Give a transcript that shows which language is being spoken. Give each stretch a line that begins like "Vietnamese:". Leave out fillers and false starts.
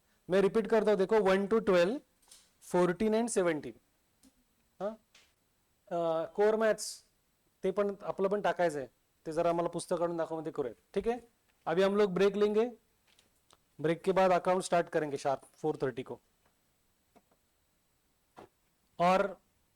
Hindi: मैं रिपीट करता हूँ, देखो 1 to 12, 14 एंड 17.
Marathi: हाँ कोर मॅथ्स ते पण आपलं पण टाकायचं आहे, ते जरा आम्हाला पुस्तक काढून दाखवमध्ये करूया.
Hindi: ठीक है अभी हम लोग ब्रेक लेंगे, ब्रेक के बाद अकाउंट स्टार्ट करेंगे शार्प 4:30 को. और